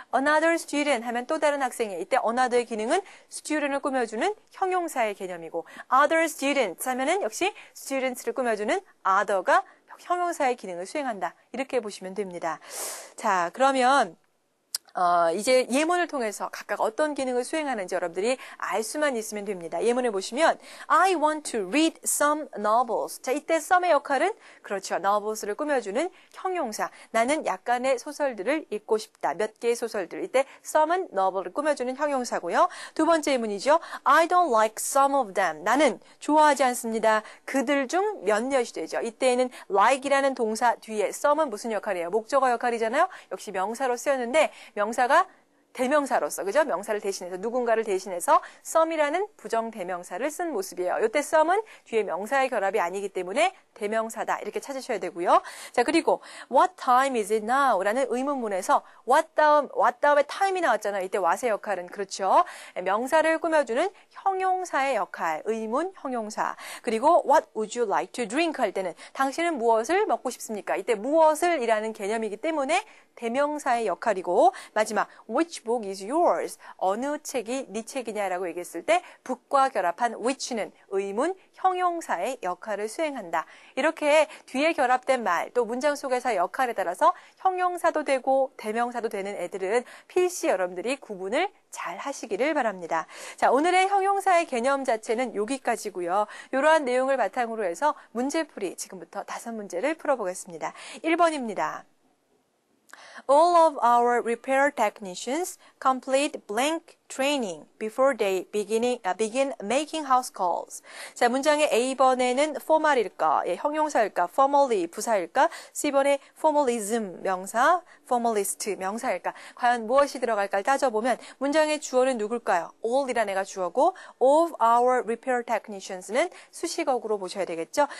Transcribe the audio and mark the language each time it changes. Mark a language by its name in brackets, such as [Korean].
[English] Another student [Korean] 하면 또 다른 학생이 이때 another의 기능은 student을 꾸며주는 형용사의 개념이고 [English] other students [Korean] 하면은 역시 students를 꾸며주는 other가 형용사의 기능을 수행한다. 이렇게 보시면 됩니다. 자, 그러면 이제 예문을 통해서 각각 어떤 기능을 수행하는지 여러분들이 알 수만 있으면 됩니다. 예문을 보시면 [English] I want to read some novels. [Korean] 자, 이때 some의 역할은 그렇죠. novels를 꾸며주는 형용사. 나는 약간의 소설들을 읽고 싶다. 몇 개의 소설들. 이때 some은 novel을 꾸며주는 형용사고요. 두 번째 예문이죠. [English] I don't like some of them. [Korean] 나는 좋아하지 않습니다. 그들 중 몇몇이 되죠. 이때에는 like이라는 동사 뒤에 some은 무슨 역할이에요? 목적어 역할이잖아요. 역시 명사로 쓰였는데 명사가 대명사로서, 그죠? 명사를 대신해서, 누군가를 대신해서 some이라는 부정 대명사를 쓴 모습이에요. 이때 some은 뒤에 명사의 결합이 아니기 때문에 대명사다. 이렇게 찾으셔야 되고요. 자, 그리고 [English] what time is it now? [Korean] 라는 의문문에서 what 다음에 time이 나왔잖아요. 이때 what의 역할은 그렇죠. 명사를 꾸며주는 형용사의 역할, 의문 형용사. 그리고 [English] what would you like to drink? [Korean] 할 때는 당신은 무엇을 먹고 싶습니까? 이때 무엇을 이라는 개념이기 때문에 대명사의 역할이고 마지막 [English] which book is yours? [Korean] 어느 책이 네 책이냐라고 얘기했을 때 book과 결합한 which는 의문 형용사의 역할을 수행한다. 이렇게 뒤에 결합된 말 또 문장 속에서의 역할에 따라서 형용사도 되고 대명사도 되는 애들은 필시 여러분들이 구분을 잘 하시기를 바랍니다. 자, 오늘의 형용사의 개념 자체는 여기까지고요. 이러한 내용을 바탕으로 해서 문제풀이 지금부터 5문제를 풀어보겠습니다. 1번입니다. [English] All of our repair technicians complete blank training before they begin making house calls. [Korean] 자, 문장의 A번에는 formal일까, 형용사일까, formally 부사일까, C번에 formalism 명사, formalist 명사일까. 과연 무엇이 들어갈까 따져보면 문장의 주어는 누굴까요? all이라는 애가 주어고 [English] of our repair technicians [Korean] 는 수식어구로 보셔야 되겠죠.